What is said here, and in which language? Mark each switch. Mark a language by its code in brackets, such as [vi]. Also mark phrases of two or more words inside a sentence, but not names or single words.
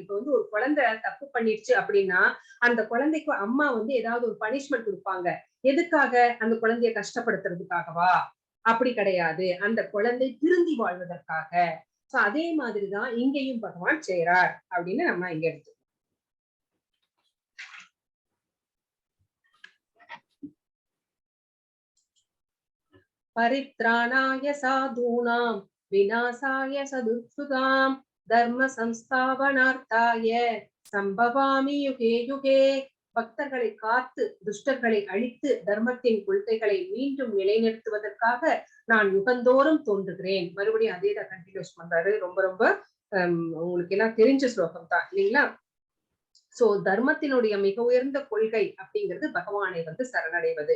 [ta] இப்ப வந்து ஒரு குழந்தை தப்பு பண்ணிடுச்சு அப்படின்னா அந்த குழந்தைக்கு அம்மா வந்து ஏதாவது ஒரு பனிஷ்மெண்ட் கொடுப்பாங்க. எதுக்காக? அந்த குழந்தைய கஷ்டப்படுத்துறதுக்காகவா? அப்படி கிடையாது, அந்த குழந்தை திருந்தி வாழ்வதற்காக. சோ அதே மாதிரிதான் இங்கேயும் பகவான் செய்றார் அப்படின்னு நம்ம இங்க எடுத்து [sa] परित्राणाय साधूनां विनाशाय च दुष्कृताम् धर्म संस्थापनार्थाय सम्भवामि युगे युगे. [ta] பக்தர்களை காத்து துஷ்டர்களை அழித்து தர்மத்தின் கொள்கைகளை மீண்டும் நிலைநிறுத்துவதற்காக நான் யுகந்தோறும் தோன்றுகிறேன். மறுபடியும் அதே தான் கண்டினியூஸ் பண்றாரு. ரொம்ப ரொம்ப உங்களுக்கு எல்லாம் தெரிஞ்ச ஸ்லோகம் தான் இல்லைங்களா? சோ தர்மத்தினுடைய மிக உயர்ந்த கொள்கை அப்படிங்கிறது பகவானை வந்து சரணடைவது.